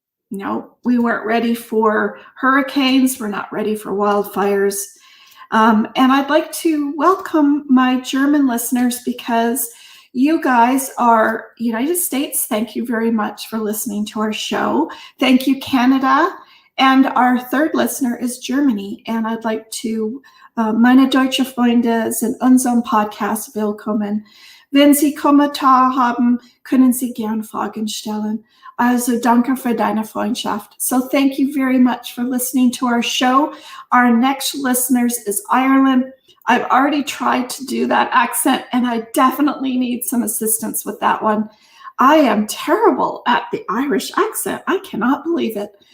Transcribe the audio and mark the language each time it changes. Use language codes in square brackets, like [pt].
[en] No, we weren't ready for hurricanes. We're not ready for wildfires. And I'd like to welcome my German listeners, because you guys are United States. Thank you very much for listening to our show. Thank you, Canada. And our third listener is Germany. And I'd like to, [de] meine deutsche Freunde sind unserem Podcast willkommen. Wenn Sie Kommentar haben, können Sie gern Fragen stellen. Also danke für deine Freundschaft. [en] So thank you very much for listening to our show. Our next listeners is Ireland. I've already tried to do that accent, and I definitely need some assistance with that one. I am terrible at the Irish accent. I cannot believe it.